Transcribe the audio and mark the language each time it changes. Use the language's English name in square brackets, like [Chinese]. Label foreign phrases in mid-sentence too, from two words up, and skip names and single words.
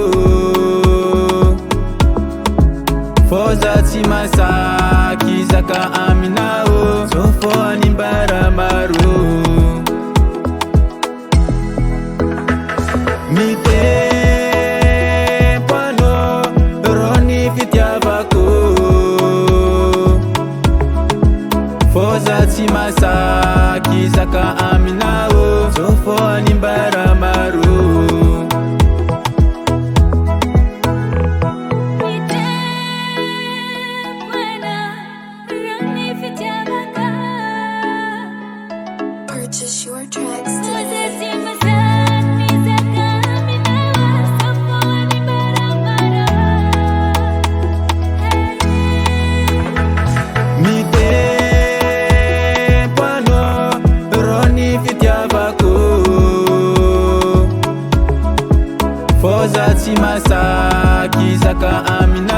[Malagasy] Fô za tsy masaky zaka aminao Tsao fô animbara maro Mitempo anao rô ny fitiavako Fô za tsy masaky zaka aminao Tsao fô animbara maro [English] Purchase your tracks [Malagasy] Mitempo anao rô ny fitiavako Fô za tsy masaky zaka aminao